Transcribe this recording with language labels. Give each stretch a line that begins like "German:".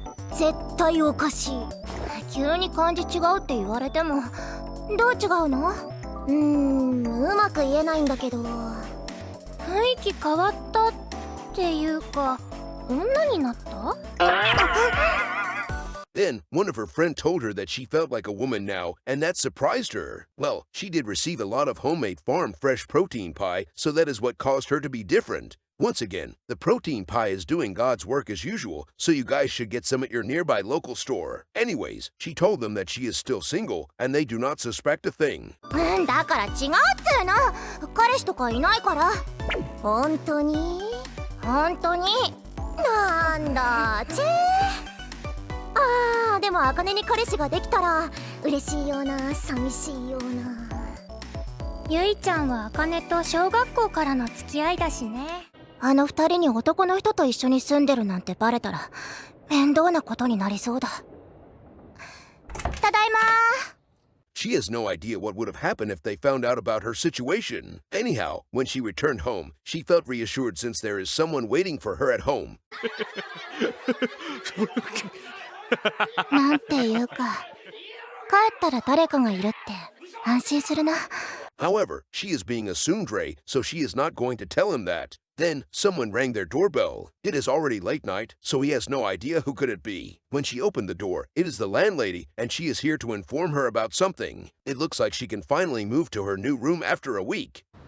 Japanese: 絶対おかしい。急に感じ違うって言われても、どう違うの？うまく言えないんだけど。雰囲気変わったっていうか、女になった？
English: Then, one of her friends told her that she felt like a woman now, and that surprised her. Well, she did receive a lot of homemade farm-fresh protein pie, so that is what caused her to be different. Once again, the protein pie is doing God's work as usual, so you guys should get some at your nearby local store. Anyways, she told them that she is still single, and they do not suspect a thing.
Japanese: だから違うっつうの。彼氏とかいないから。本当に？本当に？なんだチェー。でも茜に彼氏ができたら嬉しいような寂しいような。ゆいちゃんは茜と小学校からの付き合いだしね。あの二人に男の人と一緒に住んでるなんてバレたら面倒なことになりそうだ。ただいま。
English: She has no idea what would have happened if they found out about her situation. Anyhow, when she returned home, she felt reassured since there is someone waiting for her at home.
Japanese: なんていうか、帰ったら誰かがいるって安心するな。
English: However, she is being a tsundere, so she is not going to tell him that. Then, someone rang their doorbell. It is already late night, so he has no idea who could it be. When she opened the door, it is the landlady, and she is here to inform her about something. It looks like she can finally move to her new room after a week.